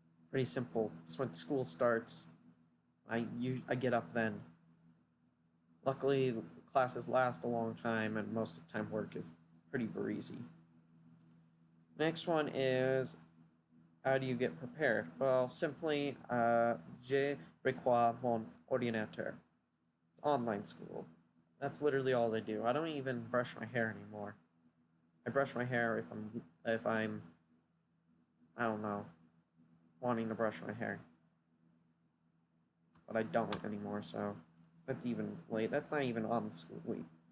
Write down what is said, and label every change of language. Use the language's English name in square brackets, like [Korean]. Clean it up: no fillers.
[English] Pretty simple. It's when school starts. I get up then. Luckily, classes last a long time, and most of the time work is pretty breezy. Next one is, how do you get prepared? Well, simply, [French] je reçois mon ordinateur. [English] It's online school. That's literally all I do. I don't even brush my hair anymore. I brush my hair if I'm I don't know, wanting to brush my hair. But I don't anymore, so that's even late. That's not even on the school week.